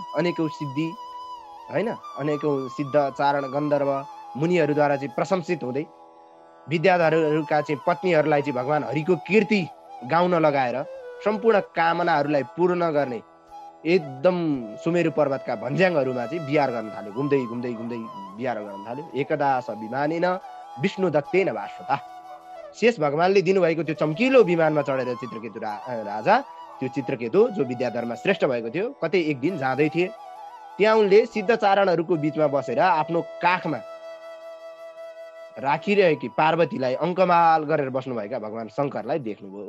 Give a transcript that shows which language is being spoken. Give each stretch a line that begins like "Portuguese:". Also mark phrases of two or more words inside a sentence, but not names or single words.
Nepali: अनेकौं सिद्धि हैन, अनेकौं सिद्ध चारण गन्धर्व मुनिहरूद्वारा चाहिँ प्रशंसित हुँदै विद्याधरहरूका चाहिँ पत्नीहरूलाई चाहिँ भगवान हरिको कीर्ति गाउन लगाएर सम्पूर्ण कामनाहरूलाई पूर्ण गर्ने एकदम सुमेरु पर्वतका भन्ज्याङहरूमा चाहिँ बिहार गर्न थाल्यो। घुम्दै घुम्दै घुम्दै बिहार गर्न थाल्यो।
Sanskrit: एकदा विमानेन विष्णु दत्तेन वासुता।
Nepali: शेष भगवानले दिनुभएको त्यो चम्किलो विमानमा चढेर चित्रकेतु राजा, त्यो चित्रकेतु जो विद्याधरमा श्रेष्ठ भएको थियो, कतै एक दिन जाँदै थिए। त्यहाँ उनले सिद्ध चारणहरूको बीचमा बसेर आफ्नो काखमा राखिरहेकी पार्वतीलाई अङ्कमाल गरेर बस्नुभएका भगवान शङ्करलाई देख्नुभयो।